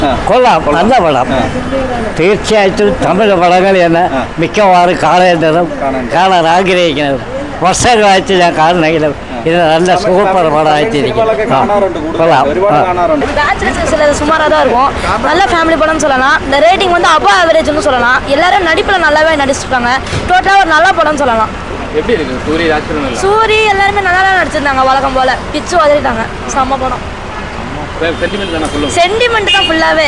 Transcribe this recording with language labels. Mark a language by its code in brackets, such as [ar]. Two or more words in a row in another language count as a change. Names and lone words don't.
[ml] കൊള്ളാം, നല്ല പടം. തീർച്ചയായിട്ടും തമിഴ് പടങ്ങൾ തന്നെ മിക്കവാറും കാണേണ്ടതും കാണാൻ ആഗ്രഹിക്കുന്നതും വർഷങ്ങളായിട്ട് ഞാൻ കാണണമെങ്കിലും ഇത് നല്ല സൂപ്പർ പടമായിട്ടിരിക്കും. കൊള്ളാം. [ta] சுமாராக தான் இருக்கும். நல்ல ஃபேமிலி படம்னு சொல்லலாம். இந்த ரேட்டிங் வந்து [en] above average [ta] சொல்லலாம். எல்லாரும் நடிப்பில் நல்லாவே நடிச்சிருக்காங்க. டோட்டலாக ஒரு நல்ல படம்னு சொல்லலாம். எப்படி இருக்கு சூரி எல்லாருமே நல்லா தான் நடிச்சிருந்தாங்க. வழக்கம் போல பிச்சு வதறிட்டாங்க. செம்ம படம். சென்டிமெண்ட் தான் ஃபுல்லாகவே.